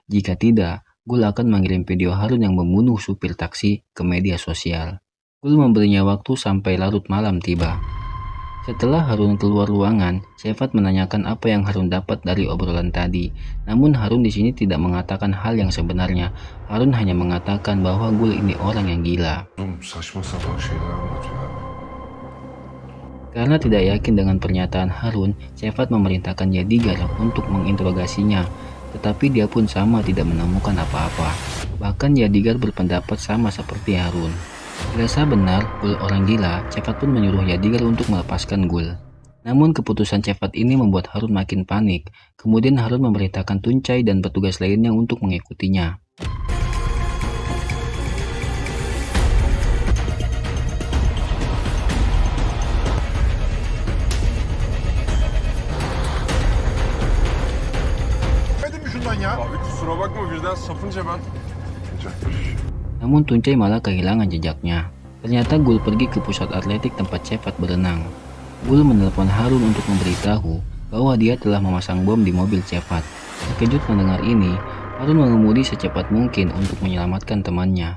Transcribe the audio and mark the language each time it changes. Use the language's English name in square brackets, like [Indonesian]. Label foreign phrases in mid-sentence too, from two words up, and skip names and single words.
[Indonesian] Jika tidak, Gul akan mengirim video Harun yang membunuh supir taksi ke media sosial. Gul memberinya waktu sampai larut malam tiba. Setelah Harun keluar ruangan, Shefat menanyakan apa yang Harun dapat dari obrolan tadi. Namun Harun di sini tidak mengatakan hal yang sebenarnya. Harun hanya mengatakan bahwa Gul ini orang yang gila. [Turkish] Saçma sapan şeyler anlatıyor abi. [Indonesian] Karena tidak yakin dengan pernyataan Harun, Shefat memerintahkan Yadigar untuk menginterogasinya. Tetapi dia pun sama tidak menemukan apa-apa. Bahkan Yadigar berpendapat sama seperti Harun. Dirasa benar Gul orang gila, Shefat pun menyuruh Yadigar untuk melepaskan Gul. Namun keputusan Shefat ini membuat Harun makin panik. Kemudian Harun memerintahkan Tuncay dan petugas lainnya untuk mengikutinya. [Turkish] Dedim şundan ya. Abi kusura bakma birden sapınca ben. [Indonesian] Namun Tuncay malah kehilangan jejaknya. Ternyata Gul pergi ke pusat atletik tempat Shefat berenang. Gul menelepon Harun untuk memberitahu bahwa dia telah memasang bom di mobil Shefat. Terkejut mendengar ini, Harun mengemudi secepat mungkin untuk menyelamatkan temannya.